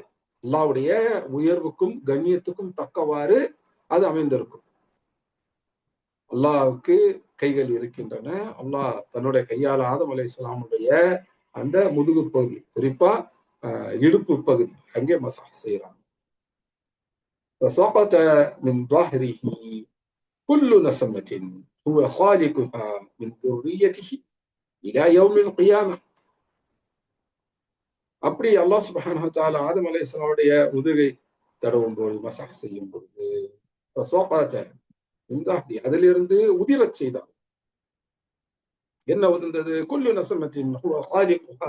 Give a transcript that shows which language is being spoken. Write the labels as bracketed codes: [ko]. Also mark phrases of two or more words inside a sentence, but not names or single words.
[ta] அல்லாஹ்வுடைய உயர்வுக்கும் கண்ணியத்துக்கும் தக்கவாறு அது அமைந்திருக்கும். அல்லாஹ்வுக்கு கைகள் இருக்கின்றன. அல்லாஹ் தன்னுடைய கையால் ஆதம் அலைஹிஸ்ஸலாமுடைய அந்த முதுகு பகுதி, குறிப்பா இடுப்பு பகுதி, அங்கே மஸஹ் செய்யறாங்க. [ar] وسقط من ظهره كل نسمة هو خالقها من ذريته إلى يوم القيامة. [ta] அப்படி [ar] الله سبحانه و تعالى [ta] ஆதம் அலைஹிஸ்ஸலாமுடைய முதுகை தடவும் போது, மஸஹ் செய்யும் பொழுது அதிலிருந்து உதிரச் செய்தார். என்ன உதிர்ந்தது? [ar] كل نسمة هو خالقها.